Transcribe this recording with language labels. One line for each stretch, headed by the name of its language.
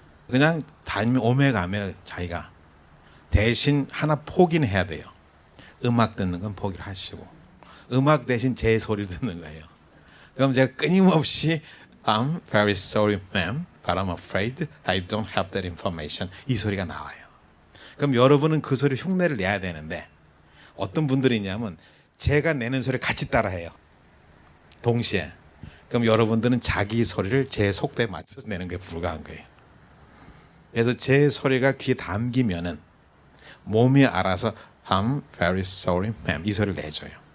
Korean: 그냥 다니면 오며 가며 자기가 대신 하나 포기는 해야 돼요. 음악 듣는 건 포기를 하시고 음악 대신 제 소리를 듣는 거예요.
English: 그럼 제가 끊임없이 I'm very sorry, ma'am, but I'm afraid I don't have that information.
Korean: 이 소리가 나와요. 그럼 여러분은 그 소리 흉내를 내야 되는데 어떤 분들이 있냐면 제가 내는 소리 같이 따라해요. 동시에. 그럼 여러분들은 자기 소리를 제 속도에 맞춰서 내는 게 불가한 거예요. 그래서 제 소리가 귀에 담기면은 몸이 알아서 I'm very sorry, ma'am 이 소리를 내줘요.